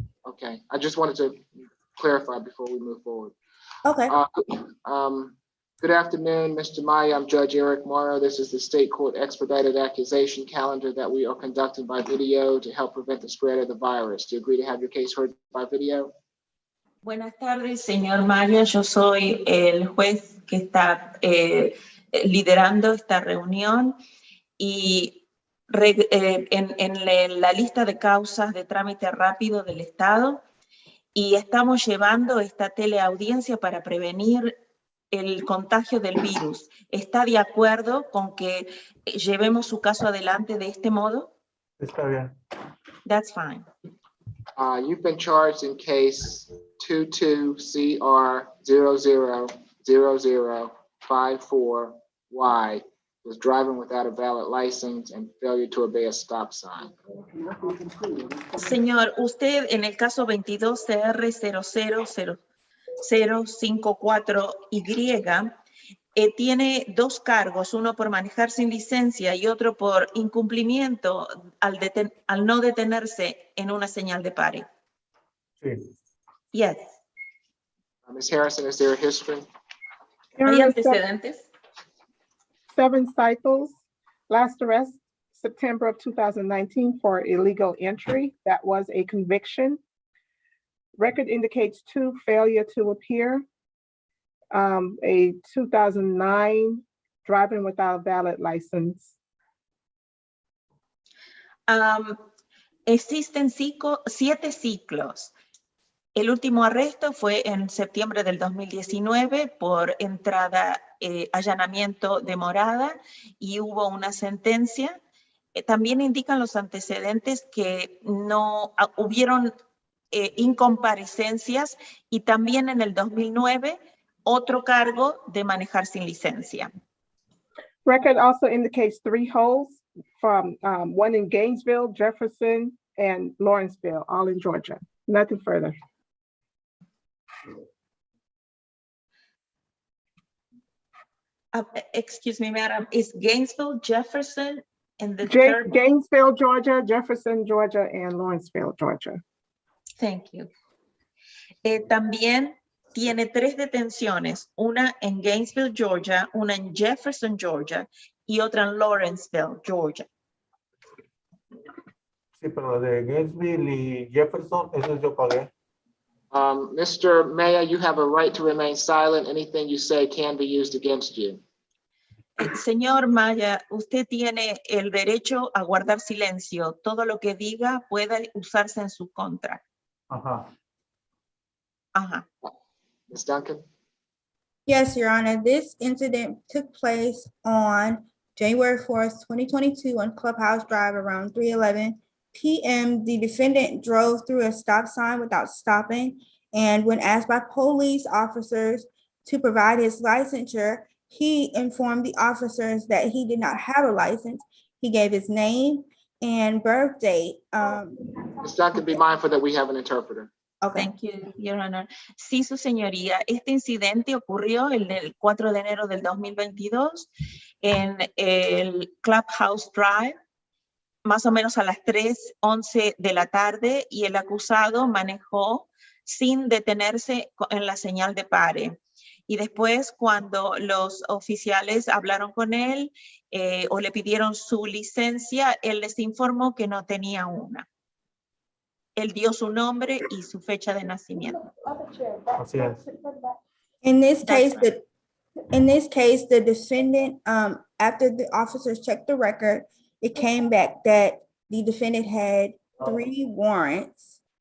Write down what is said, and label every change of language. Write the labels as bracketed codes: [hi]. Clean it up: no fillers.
[en] Okay, I just wanted to clarify before we move forward. Okay. Good afternoon, Mr. Maya. I'm Judge Eric Morrow. This is the state court expedited accusation calendar that we are conducting by video to help prevent the spread of the virus. Do you agree to have your case heard by video? [es] Buenas tardes, señor Maya. Yo soy el juez que está liderando esta reunión y en la lista de causas de trámite rápido del Estado, y estamos llevando esta teleaudiencia para prevenir el contagio del virus. ¿Está de acuerdo con que llevemos su caso adelante de este modo? Está bien. [en] That's fine. You've been charged in case 22CR000054Y was driving without a valid license and failure to obey a stop sign. [es] Señor, usted en el caso 22CR000054Y tiene dos cargos, uno por manejar sin licencia y otro por incumplimiento al no detenerse en una señal de pare. Sí. [en] Yes. Ms. Harrison, is there a history? Your [es] ¿Hay [en] Honor, [es] antecedentes? [en] 7 cycles, last arrest, September of 2019 for illegal entry. That was a conviction. Record indicates 2 failure to appear. A 2009 driving without a valid license. [es] Existen 7 ciclos. El último arresto fue en septiembre del 2019 por entrada, allanamiento de morada y hubo una sentencia. También indican los antecedentes que no hubieron incomparecencias y también en el 2009 otro cargo de manejar sin licencia. [en] Record also indicates 3 holds from one in Gainesville, Jefferson, and Lawrenceville, all in Georgia. Nothing further. Excuse me, madam, is Gainesville, Jefferson, and the third one? Gainesville, Georgia, Jefferson, Georgia, and Lawrenceville, Georgia. Thank you. [es] También tiene 3 detenciones, una en Gainesville, Georgia, una en Jefferson, Georgia, y otra en Lawrenceville, Georgia. Sí, pero de Gainesville y Jefferson, eso yo pagué. [en] Mr. Mayor, you have a right to remain silent. Anything you say can be used against you. [es] Señor Maya, usted tiene el derecho a guardar silencio. Todo lo que diga puede usarse en su contra. Ajá. Ajá. [en] Ms. Duncan? Yes, Your Honor, this incident took place on January 4th, 2022 on Clubhouse Drive around 3:11 p.m. The defendant drove through a stop sign without stopping, and when asked by police officers to provide his licensure, he informed the officers that he did not have a license. He gave his name and birth date. Ms. Duncan, be mindful that we have an interpreter. Okay. Thank you, Your Honor. [es] Sí, su señoría, este incidente ocurrió el 4 de enero del 2022 en el Clubhouse Drive, más o menos a las 3:11 de la tarde, y el acusado manejó sin detenerse en la señal de pare. Y después, cuando los oficiales hablaron con él o le pidieron su licencia, él les informó que no tenía una. Él dio su nombre y su fecha de nacimiento. Así es. [en] In this That's case, the defendant, after the officers checked the record, it came back that the defendant had 3 warrants.